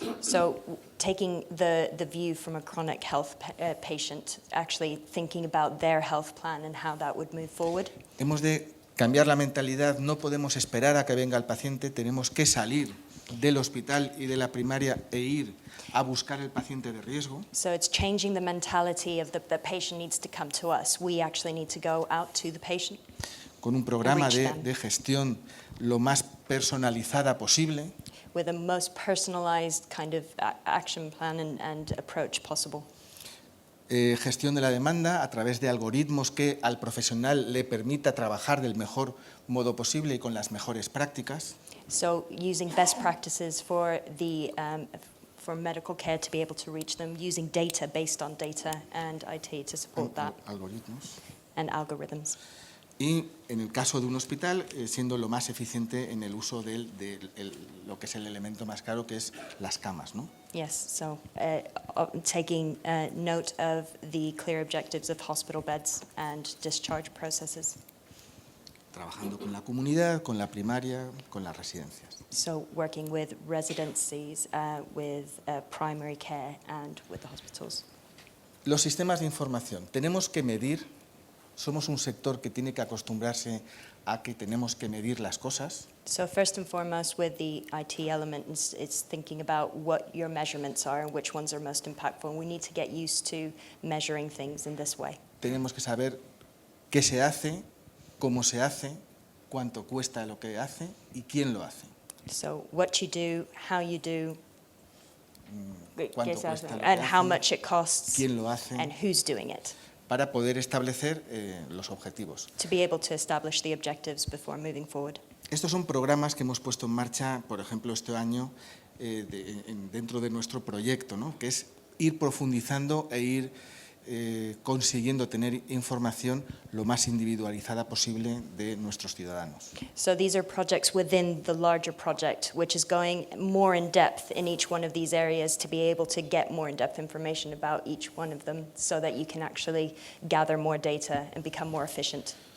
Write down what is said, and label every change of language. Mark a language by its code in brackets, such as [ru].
[en] So taking the view from a chronic health patient, actually thinking about their health plan and how that would move forward. [es] Hemos de cambiar la mentalidad, no podemos esperar a que venga el paciente, tenemos que salir del hospital y de la primaria e ir a buscar el paciente de riesgo. [en] So it's changing the mentality of the patient needs to come to us. We actually need to go out to the patient. [es] Con un programa de gestión lo más personalizada posible. [en] With the most personalized kind of action plan and approach possible. [es] Gestión de la demanda a través de algoritmos que al profesional le permita trabajar del mejor modo posible y con las mejores prácticas. [en] So using best practices for for medical care to be able to reach them, using data based on data and IT to support that. [es] Algoritmos. [en] And algorithms. [es] Y en el caso de un hospital, siendo lo más eficiente en el uso de lo que es el elemento más caro, que es las camas, ¿no? [en] Yes, so taking note of the clear objectives of hospital beds and discharge processes. [es] Trabajando con la comunidad, con la primaria, con las residencias. [en] So working with residencies, with primary care and with the hospitals. [es] Los sistemas de información. Tenemos que medir. Somos un sector que tiene que acostumbrarse a que tenemos que medir las cosas. [en] So first and foremost with the IT element, it's thinking about what your measurements are and which ones are most impactful. We need to get used to measuring things in this way. [es] Tenemos que saber qué se hace, cómo se hace, cuánto cuesta lo que hace y quién lo hace. [en] So what you do, how you do, [es] Cuánto cuesta lo que [en] and how [es] hace, [en] much it costs, [es] quién lo hace. [en] and who's doing it. [es] para poder establecer los objetivos. [en] to be able to establish the objectives before moving forward. [es] Estos son programas que hemos puesto en marcha, por ejemplo, este año dentro de nuestro proyecto, ¿no? Que es ir profundizando e ir consiguiendo tener información lo más individualizada posible de nuestros ciudadanos. [en] So these are projects within the larger project, which is going more in depth in each one of these areas to be able to get more in-depth information about each one of them so that you can actually gather more data and become more efficient.